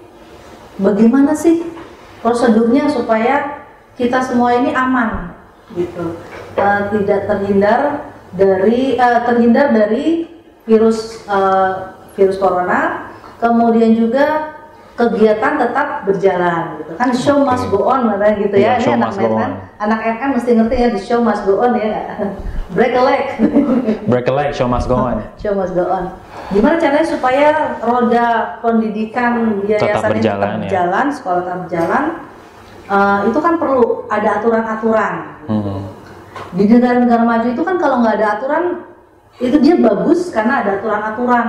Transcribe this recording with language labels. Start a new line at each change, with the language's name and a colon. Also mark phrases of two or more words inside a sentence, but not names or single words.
Indonesian: Bagaimana sih prosedurnya supaya kita semua ini aman, gitu, tidak terhindar dari virus corona. Kemudian juga kegiatan tetap berjalan, gitu kan,
English: show must go on,
Indonesian: katanya gitu ya. Ini anak MM mesti ngerti ya,
English: the show must go on ya. Break a leg, show must go on. Show must go on.
Indonesian: Gimana caranya supaya roda pendidikan yayasan ini tetap berjalan, sekolah tetap berjalan? Itu kan perlu ada aturan-aturan. Di negara-negara maju itu kan kalau nggak ada aturan, itu dia bagus karena ada aturan-aturan.